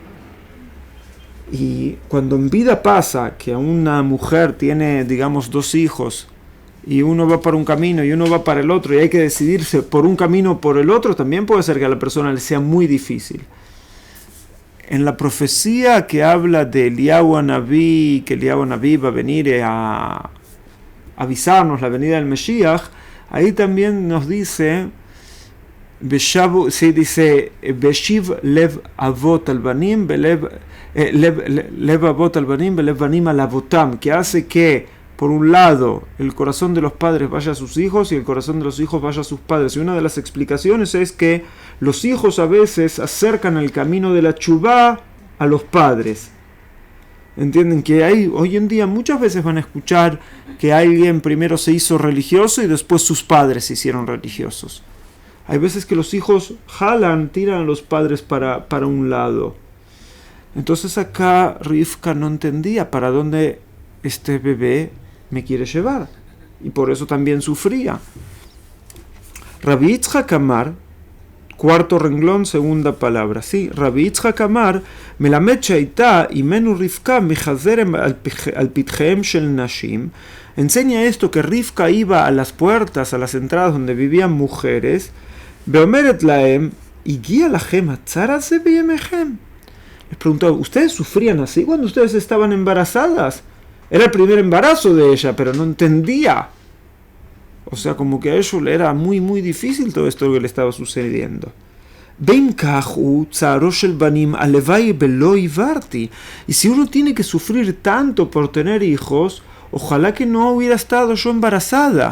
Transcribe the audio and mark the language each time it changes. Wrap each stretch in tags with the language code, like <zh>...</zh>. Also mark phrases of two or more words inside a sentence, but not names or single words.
<es>Y cuando en vida pasa que una mujer tiene, digamos, 2 hijos y uno va para un camino y uno va para el otro y hay que decidirse por un camino o por el otro, también puede ser que a la persona le sea muy difícil. En la profecía que habla de Eliyahu Anabí, que Eliyahu Anabí va a venir a avisarnos la venida del Mesías, ahí también nos dice, dice,</es> <he>והשיב לב אבות על בנים לב אבות על בנים לב בנים על אבותם,</he> <es>que hace que, por un lado, el corazón de los padres vaya a sus hijos y el corazón de los hijos vaya a sus padres. Y una de las explicaciones es que los hijos a veces acercan el camino de la tshuvá a los padres. Entienden que hoy en día muchas veces van a escuchar que alguien primero se hizo religioso y después sus padres se hicieron religiosos. Hay veces que los hijos tiran a los padres para un lado. Entonces acá Rivka no entendía para dónde este bebé me quiere llevar. Y por eso también sufría.</es> <he>רבי יצחק אמר,</he> <es>cuarto renglón, segunda palabra. Sí,</es> <he>רבי יצחק אמר מלמד שהייתה אמנו רבקה מחזרת על פתחי של נשים,</he> <es>enseña esto que Rivka iba a las puertas, a las entradas donde vivían mujeres,</es> <he>ואומרת להם הגיע לכם הצרה זו בימיכם.</he> <es>Les preguntó, ¿ustedes sufrían así cuando ustedes estaban embarazadas? Era el primer embarazo de ella, pero no entendía. O sea, como que a ellos le era muy, muy difícil todo esto que le estaba sucediendo. Y si uno tiene que sufrir tanto por tener hijos, ojalá que no hubiera estado yo embarazada.</es>